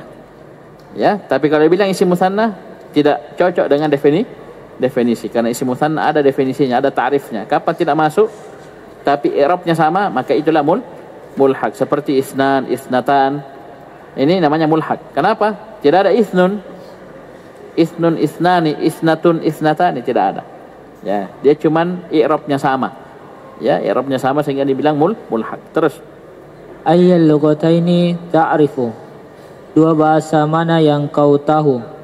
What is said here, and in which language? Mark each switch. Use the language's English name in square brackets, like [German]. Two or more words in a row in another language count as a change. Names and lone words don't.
[Indonesian] Ya, tapi kalau bilang [Arabic] اسم مثنى [Indonesian] tidak cocok dengan definisi karena isim musanna ada definisinya, ada ta'rifnya. Kapan tidak masuk tapi i'rabnya sama, maka itulah mulhaq. Seperti [Arabic] اثنان، اثنتان. [Indonesian] Ini namanya mulhaq. Kenapa? Tidak ada [Arabic] اثن، اثنان، اثنة، اثنتان, [Indonesian] tidak ada. Ya, dia cuman i'rabnya sama. Ya, i'rabnya sama sehingga dibilang mulhaq. Terus [Arabic] أيّ اللغتين تعرف. [Indonesian] Dua bahasa mana yang kau tahu?